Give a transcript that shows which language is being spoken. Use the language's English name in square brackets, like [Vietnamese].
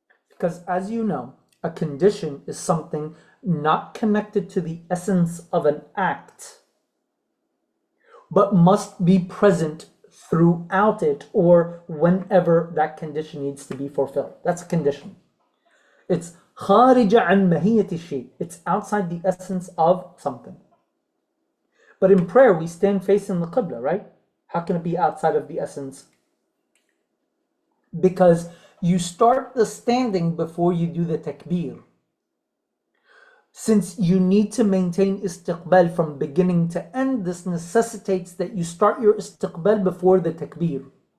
[English] Because as you know, a condition is something not connected to the essence of an act, but must be present throughout it or whenever that condition needs to be fulfilled. That's a condition. It's [Arabic] خارج عن ماهية الشيء. [English] It's outside the essence of something. But in prayer, we stand facing the Qibla, right? How can it be outside of the essence? Because you start the standing before you do the takbir. Since you need to maintain istiqbal from beginning to end, this necessitates that you start your istiqbal before the takbir.